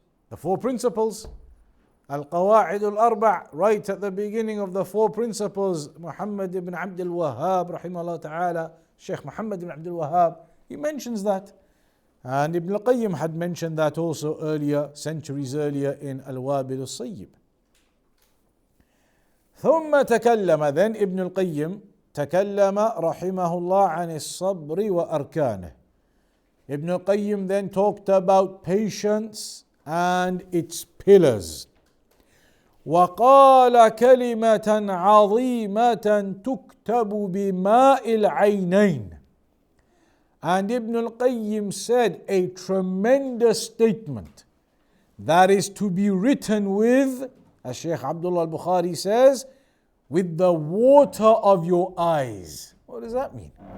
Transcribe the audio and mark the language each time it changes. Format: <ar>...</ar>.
<en>The four principles. Al-Qawa'id al-Arba', right at the beginning of the four principles, Muhammad ibn Abdul Wahhab, rahimahullah ta'ala, Shaykh Muhammad ibn Abdul Wahhab, he mentions that. And Ibn al-Qayyim had mentioned that also earlier, centuries earlier in Al-Wabil-Sunnah.</en> <ar>ثم تكلم,</ar> <en>then Ibn al-Qayyim</en> <ar>تكلم رحمه الله عن الصبر وأركانه.</ar> <en>Ibn al-Qayyim then talked about patience and its pillars.</en> <ar>وقال كلمة عظيمة تكتب بماء العينين.</ar> <en>And Ibn al-Qayyim said a tremendous statement that is to be written with, as Shaykh Abdullah al-Bukhari says, with the water of your eyes. What does that mean?</en>